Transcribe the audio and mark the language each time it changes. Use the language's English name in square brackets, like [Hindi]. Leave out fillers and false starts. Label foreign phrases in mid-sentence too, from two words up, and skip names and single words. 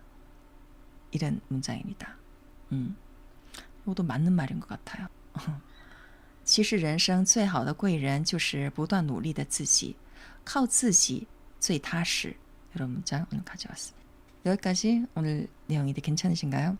[Korean] 이런 문장입니다. 이것도 맞는 말인 것 같아요. [Chinese] 其实人生最好的贵人就是不断努力的自己靠自己最踏实 [Korean] 이런 문장 오늘 가져왔습니다. 여기까지 오늘 내용이 괜찮으신가요?